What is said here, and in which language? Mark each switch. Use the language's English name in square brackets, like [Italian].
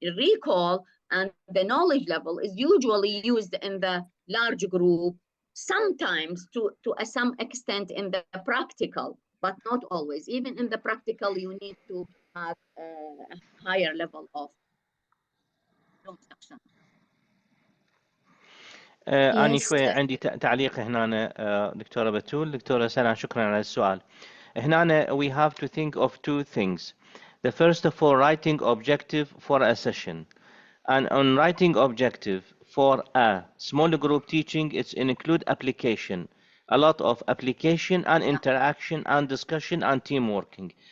[English] Recall and the knowledge level is usually used in the large group, sometimes to some extent in the practical, but not always. Even in the practical, you need to have a higher level of instruction. [Arabic] أنا [English] Yes, [Arabic] شوي عندي تعليق هنا دكتورة بتول. دكتورة سنة شكرا على السؤال. هنا [English] we have to think of two things. The first of all, writing objective for a session. And on writing objective for a small group teaching, it's include application. A lot of application and interaction and discussion and team working.